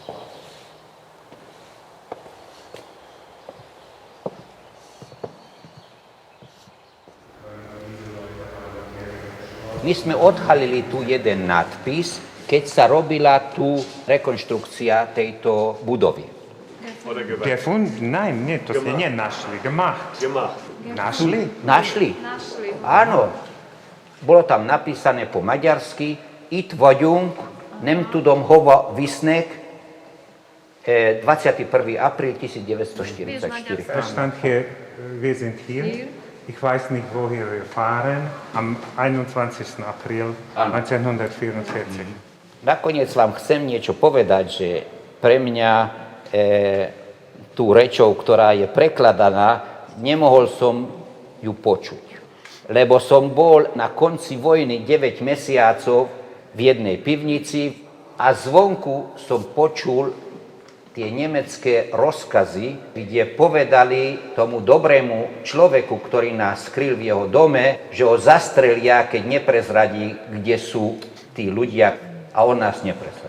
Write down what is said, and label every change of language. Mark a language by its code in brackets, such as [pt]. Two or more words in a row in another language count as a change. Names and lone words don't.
[sk] My sme odhalili tu jeden nadpis, keď sa robila tu rekonštrukcia tejto budovy. Nein, nie, to ste nenašli. Gemacht. Našli? Našli? Áno. Bolo tam napísané po maďarsky [hu] Itt vagyunk, nem tudom hova visznek, [sk] 21. apríl 1944. [de] Da stand hier, wir sind hier. Ich weiß nicht, woher wir fahren. Am 21. April 1944. [sk] Nakoniec vám chcem niečo povedať, že pre mňa tú rečou, ktorá je prekladaná, nemohol som ju počuť. Lebo som bol na konci vojny 9 mesiacov v jednej pivnici a zvonku som počul tie nemecké rozkazy, kde povedali tomu dobrému človeku, ktorý nás skryl v jeho dome, že ho zastrelia, keď neprezradí, kde sú tí ľudia, a on nás neprezradí.